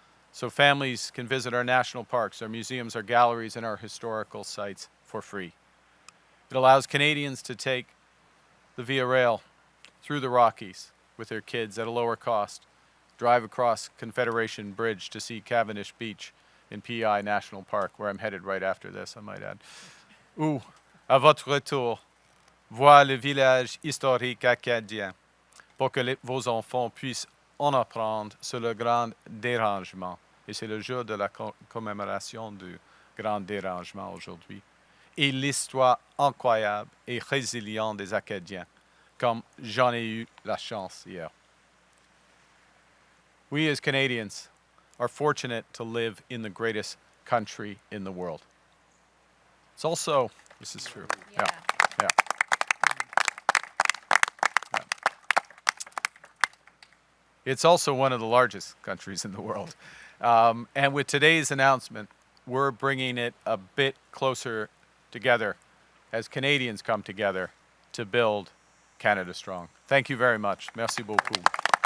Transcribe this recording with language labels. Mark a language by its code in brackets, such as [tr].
[en] So families can visit our national parks, our museums, our galleries, and our historical sites for free. It allows Canadians to take the Via Rail through the Rockies with their kids at a lower cost, drive across Confederation Bridge to see Cavendish Beach in PI National Park, where I'm headed right after this, I might add. [fr] Ou, à votre retour, voir le village historique acadien pour que vos enfants puissent en apprendre sur le grand dérangement. Et c'est le jour de la commémoration du grand dérangement aujourd'hui. Et l'histoire incroyable et résiliente des Acadiens, comme j'en ai eu la chance hier. [en] We as Canadians are fortunate to live in the greatest country in the world. It's also, this is true. Yeah. It's also one of the largest countries in the world. And with today's announcement, we're bringing it a bit closer together as Canadians come together to build Canada Strong. Thank you very much. [fr] Merci beaucoup.